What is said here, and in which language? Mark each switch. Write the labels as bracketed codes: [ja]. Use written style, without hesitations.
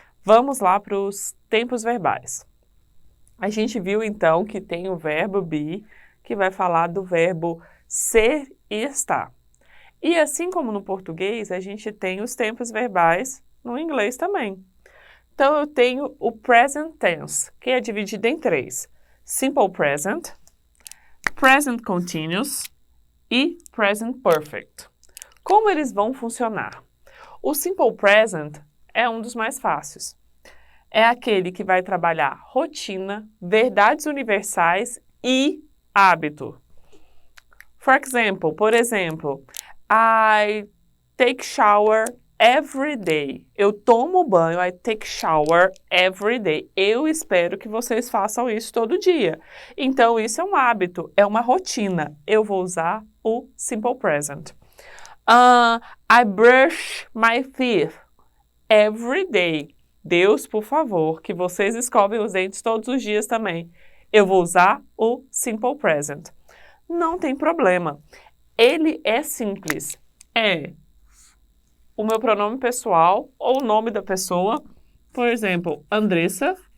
[pt] Vamos lá para os tempos verbais. A gente viu, então, que tem o verbo be, que vai falar do verbo ser e estar. E assim como no português, a gente tem os tempos verbais no inglês também. Então, eu tenho o present tense, que é dividido em 3. Simple present, present continuous e present perfect. Como eles vão funcionar? O simple present é um dos mais fáceis. É aquele que vai trabalhar rotina, verdades universais e hábito. Por exemplo, [en] I take shower every day. [pt] Eu tomo banho, [en] I take shower every day. [pt] Eu espero que vocês façam isso todo dia. Então, isso é um hábito, é uma rotina. Eu vou usar o simple present. [en] I brush my teeth every day. [pt] Deus, por favor, que vocês escovem os dentes todos os dias também. Eu vou usar o simple present. Não tem problema. Ele é simples. É o meu pronome pessoal ou o nome da pessoa. Por exemplo, Andressa.